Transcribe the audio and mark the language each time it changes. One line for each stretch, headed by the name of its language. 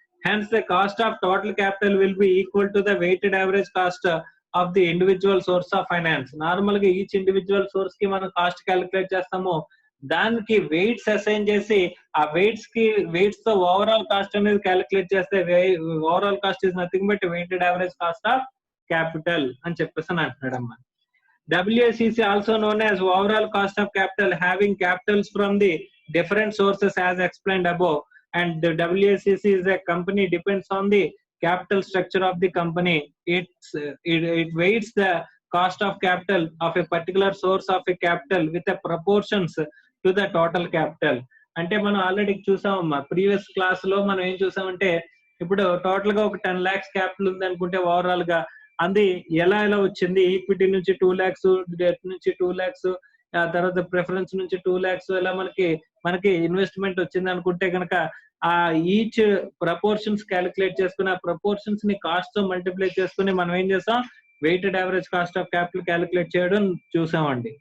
English: Hence the cost of total capital will be equal to the weighted average cost of the individual source of finance.
Telugu: Normal గా each individual source కి మనం cost calculate చేస్తాము, దానికి weights assign చేసి ఆ weights తో overall cost అనేది calculate చేస్తే overall cost is nothing but weighted average cost of capital అని చెప్పేసి అని అంటున్నాడమ్మా.
English: WACC also known as overall cost of capital, having capitals from the different sources as explained above, and the WACC is a company depends on the capital structure of the company. It weights the cost of capital of a particular source of a capital with the proportions to the total capital.
Telugu: అంటే మనం already చూసామమ్మా, previous class లో మనం ఏం చూసామంటే ఇప్పుడు total గా ఒక 10 lakhs capital ఉంది అనుకుంటే ఓవరాల్ గా అది ఎలా వచ్చింది, ఈక్విటీ నుంచి 2 lakhs, డెట్ నుంచి 2 lakhs, ఆ తర్వాత ప్రిఫరెన్స్ నుంచి 2 lakhs, ఇలా మనకి ఇన్వెస్ట్మెంట్ వచ్చింది అనుకుంటే కనుక ఆ ఈచ్ ప్రపోర్షన్స్ క్యాలిక్యులేట్ చేసుకుని ఆ ప్రపోర్షన్స్ ని కాస్ట్ తో మల్టిప్లై చేసుకుని మనం ఏం చేస్తాం, weighted average cost of capital calculate చేయడం చూసామండి.